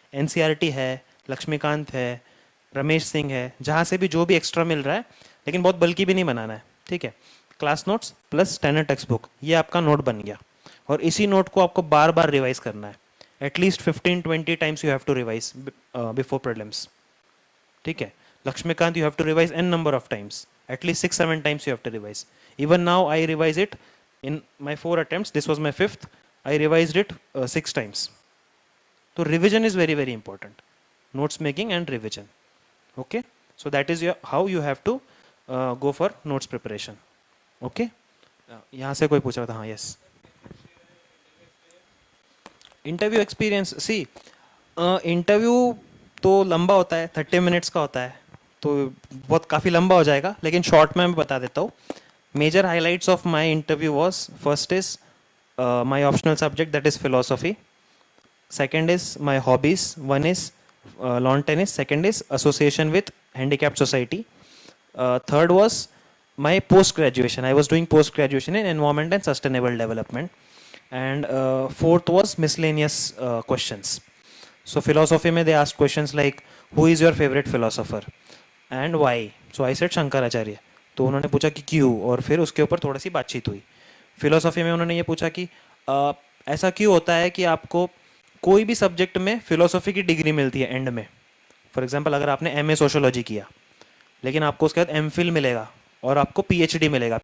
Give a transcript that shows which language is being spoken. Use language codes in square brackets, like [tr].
[hi] NCERT है, लक्ष्मीकांत है, रमेश सिंह है, जहाँ से भी जो भी एक्स्ट्रा मिल रहा है, लेकिन बहुत बल्कि भी नहीं बनाना है। ठीक है। Class notes plus standard text book, ये आपका नोट बन गया। और इसी नोट को आपको बार बार रिवाइज करना है। [en] At least 15-20 times you have to revise before prelims. [hi] ठीक है। [en] Lakshmikant you have to revise n number of times, at least 6-7 times you have to revise. Even now I revise it in my 4 attempts. This was my 5th. I revised it 6 times. So revision is very very important. Notes making and revision. Okay. So that is how you have to go for notes preparation. [hi] Okay. यहाँ से कोई पूछ रहा था? हाँ, yes. [en] Interview experience. [hi] See, interview तो लंबा होता है, 30 मिनट्स का होता है, तो बहुत काफ़ी लंबा हो जाएगा, लेकिन शॉर्ट में मैं बता देता हूँ। [en] Major highlights of my interview was, first is my optional subject that is philosophy, second is my hobbies, one is lawn tennis, second is association with handicapped society, third was my post graduation, I was doing post graduation in environment and sustainable development, and fourth was miscellaneous questions. So philosophy में they asked questions like who is your favorite philosopher and why? So I said Shankaracharya. [hi] तो उन्होंने पूछा कि क्यों, और फिर उसके ऊपर थोड़ी सी बातचीत हुई. फिलोसॉफी में उन्होंने ये पूछा कि ऐसा क्यों होता है कि आपको कोई भी सब्जेक्ट में फिलोसॉफी की डिग्री मिलती है एंड में. फॉर एग्जांपल, अगर आपने MA सोशियोलॉजी किया, लेकिन आपको उसके बाद MPhil मिलेगा और आपको PhD मिलेगा.